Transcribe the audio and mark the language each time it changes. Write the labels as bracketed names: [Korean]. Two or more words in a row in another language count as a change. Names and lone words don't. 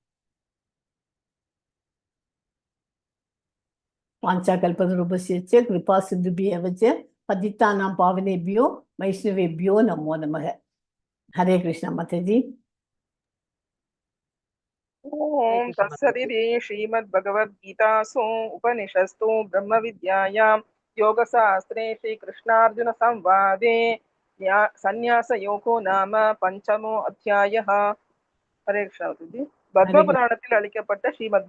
[Sanskrit] वाञ्छा कल्पतरुभ्यश्च कृपा सिन्धुभ्य एव च पतितानां पावनेभ्यो वैष्णवेभ्यो नमो नमः. हरे कृष्णा माताजी. ॐ तत्सदिति श्रीमद्भगवद्गीतासु उपनिषत्सु ब्रह्मविद्यायाम् योगशास्त्रे श्रीकृष्णार्जुन संवादे सन्यासयोगो नाम पंचमो अध्यायः. हरे कृष्ण. [Tamil] பத்மபுராணத்தில் அளிக்கப்பட்ட ஸ்ரீமத்